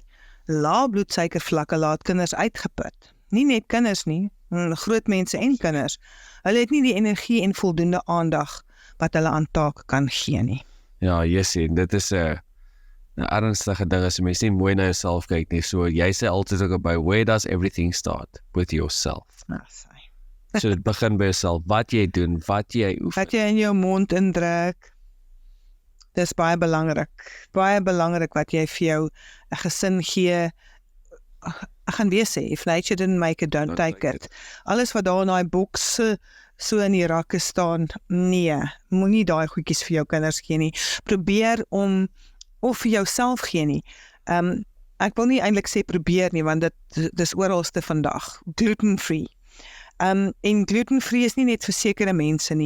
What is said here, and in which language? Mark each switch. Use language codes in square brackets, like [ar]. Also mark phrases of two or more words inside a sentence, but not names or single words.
[af] Lae bloedsuikervlakke laat kinders uitgeput. Nie net kinders nie, groot mense en kinders. Hulle het nie die energie en voldoende aandag wat hulle aan taak kan gee nie. Ja, Jessie, dit is 'n ernstige ding as jy mens nie mooi na jouself kyk nie. So jy sê altyd ook by [en] where does everything start? With yourself. [af] So dit begin by jouself, wat jy doen, wat jy oefen. Wat jy in jou mond indruk, dis baie belangrik. Baie belangrik wat jy vir jou 'n gesin gee. Ek gaan weer sê, [en] if nature didn't make it, don't take it. [af] Alles wat daar in daai boks so in die rakke staan, nee, moenie daai goedjies vir jou kinders gee nie. Probeer om, of vir jouself gee nie. Ek wil nie eintlik sê probeer nie, want dis oralste vandag. Gluten-free. En gluten-free is nie net vir sekere mense nie.